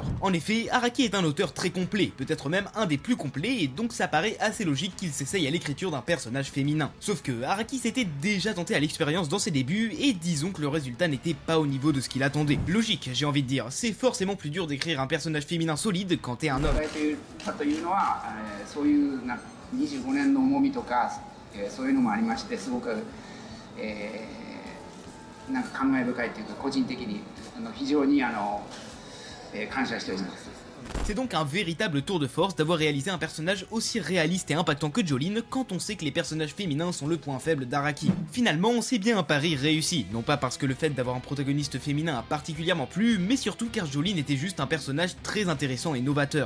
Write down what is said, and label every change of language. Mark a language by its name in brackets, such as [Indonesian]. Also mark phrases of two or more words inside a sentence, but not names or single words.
[French] En effet, Araki est un auteur très complet, peut-être même un des plus complets, et donc ça paraît assez logique qu'il s'essaye à l'écriture d'un personnage féminin. Sauf que Araki s'était déjà tenté à l'expérience dans ses débuts, et disons que le résultat n'était pas au niveau de ce qu'il attendait. Logique, j'ai envie de dire, c'est forcément plus dur d'écrire un personnage féminin solide quand t'es un homme. [Japanese] 25 年の重みとか、そういうのもありましてすごく、なんか感慨深いというか個人的に非常に感謝しております。 [French] C'est donc un véritable tour de force d'avoir réalisé un personnage aussi réaliste et impactant que Jolyne quand on sait que les personnages féminins sont le point faible d'Araki. Finalement, c'est bien un pari réussi, non pas parce que le fait d'avoir un protagoniste féminin a particulièrement plu, mais surtout car Jolyne était juste un personnage très intéressant et novateur.